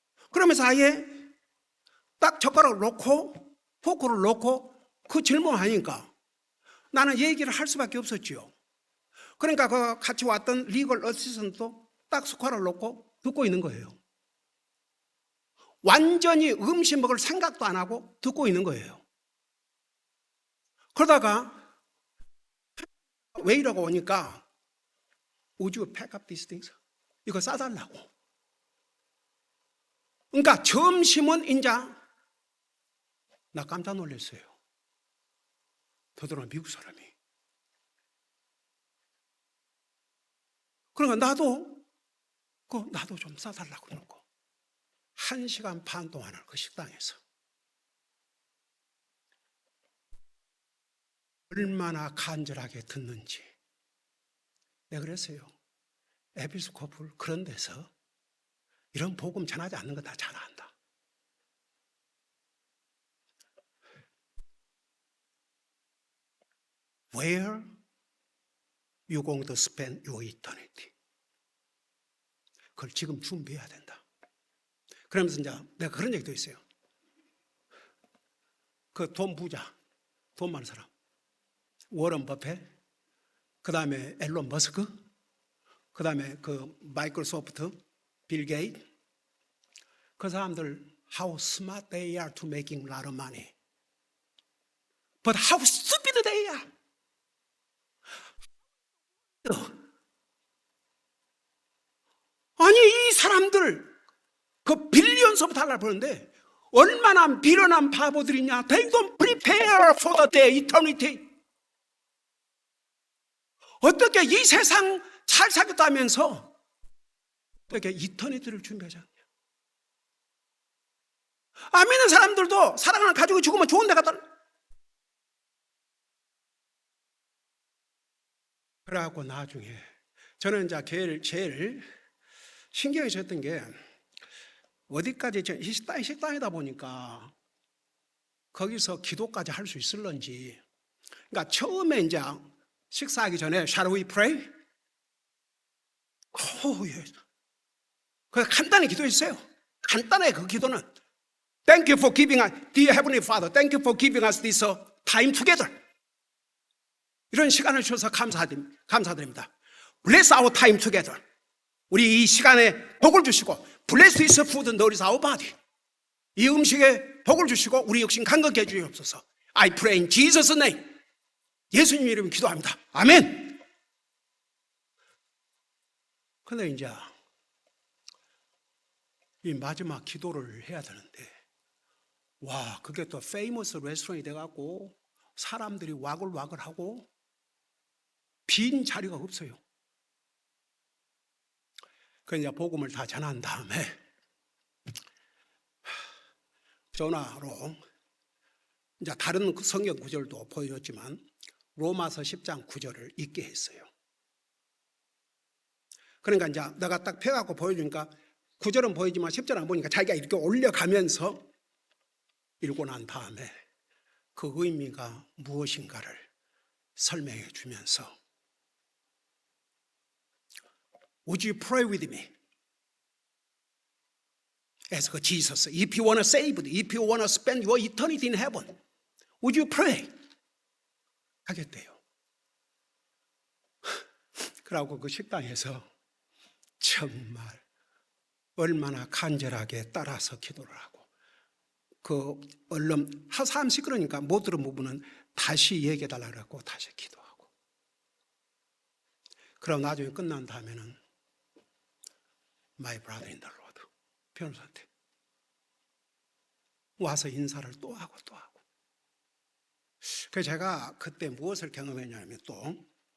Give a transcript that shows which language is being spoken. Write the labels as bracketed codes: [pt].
[ko] 그러면서 아예 딱 젓가락을 놓고 포크를 놓고 그 질문하니까 나는 얘기를 할 수밖에 없었지요. 그러니까 그 같이 왔던 리걸 어시스턴트도 딱 숟가락을 놓고 듣고 있는 거예요. 완전히 음식 먹을 생각도 안 하고 듣고 있는 거예요. 그러다가 왜 이러고 오니까 [en] Would you pack up these things? [ko] 이거 싸달라고. 그러니까 점심은 인자 나 깜짝 놀랐어요. 더더러 미국 사람이. 그러니까 나도 좀 싸달라고 그러는 거. 1시간 반 동안을 그 식당에서 얼마나 간절하게 듣는지. 내가 그랬어요. 에피스코플 그런 데서 이런 복음 전하지 않는 거 다 잘 안다. [en] Where you going to spend your eternity? [ko] 그걸 지금 준비해야 된다. 그러면서 이제 내가 그런 얘기도 있어요. 그 돈 부자, 돈 많은 사람, 워런 버핏, 그 다음에 앨런 머스크, 그 다음에 그 마이크로소프트, 빌 게이트, 그 사람들 [en] how smart they are [ko] to making a lot of money, but how stupid they are. 아니 이 사람들 그 빌리언스부터 달러 버는데 얼마나 비련한 바보들이냐. [en] They don't prepare for the day, eternity. [ko] 어떻게 이 세상 잘 살겠다면서 어떻게 이터니티를 준비하지 않냐. 믿는 사람들도 사랑을 가지고 죽으면 좋은 데 갔다. 그래갖고 나중에 저는 이제 제일 신경이 썼던 게 어디까지 식당이다 보니까 거기서 기도까지 할 수 있을런지. 그러니까 처음에 이제 식사하기 전에 [en] Shall we pray? [ko] 예. 그래서 간단히 기도했어요. 간단해 그 기도는. [en] Thank you for giving us, dear Heavenly Father, thank you for giving us this time together. [ko] 이런 시간을 주셔서 감사드립니다. [en] Bless our time together. [ko] 우리 이 시간에 복을 주시고 [en] Bless this food and nourish our body. [ko] 이 음식에 복을 주시고 우리 육신 강건케 해주시옵소서. [en] I pray in Jesus' name. [ko] 예수님 이름으로 기도합니다. 아멘. 근데 이제 이 마지막 기도를 해야 되는데, 와, 그게 또 페이머스 레스토랑이 돼갖고 사람들이 와글와글하고 빈 자리가 없어요. 그 이제 복음을 다 전한 다음에 전화로 이제 다른 성경 구절도 보여줬지만 로마서 10장 9절을 읽게 했어요. 그러니까 이제 내가 딱 펴갖고 보여주니까 9절은 보이지만 10절 안 보니까 자기가 이렇게 올려가면서 읽고 난 다음에 그 의미가 무엇인가를 설명해 주면서 [en] Would you pray with me? Ask Jesus. If you want to save, if you want to spend your eternity in heaven, would you pray? [ko] 하겠대요. 그러고 그 식당에서 정말 얼마나 간절하게 따라서 기도를 하고 그 얼른 사람 시끄러우니까 못 들은 부분은 다시 얘기해달라고 그러고 다시 기도하고 그럼 나중에 끝난 다음에는 [en] My brother in the Lord [ko] 변호사한테 와서 인사를 또 하고 또 하고 그래서 제가 그때 무엇을 경험했냐면 또